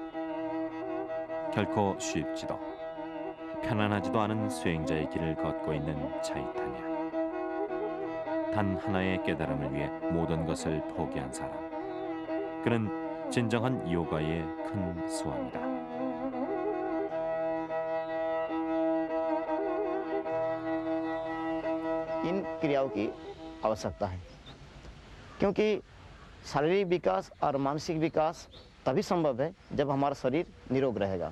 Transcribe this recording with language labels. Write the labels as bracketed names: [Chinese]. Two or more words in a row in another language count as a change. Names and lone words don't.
[Korean] 결코 쉽지도 편안하지도 않은 수행자의 길을 걷고 있는 차이타냐. 단 하나의 깨달음을 위해 모든 것을 포기한 사람. 그는 진정한 요가의 큰 수완이다. [Hindi] इन क्रियाओं की आवश्यकता है, क्योंकि शारीरिक विकास और मानसिक विकास तभी संभव है जब हमारा शरीर निरोग रहेगा।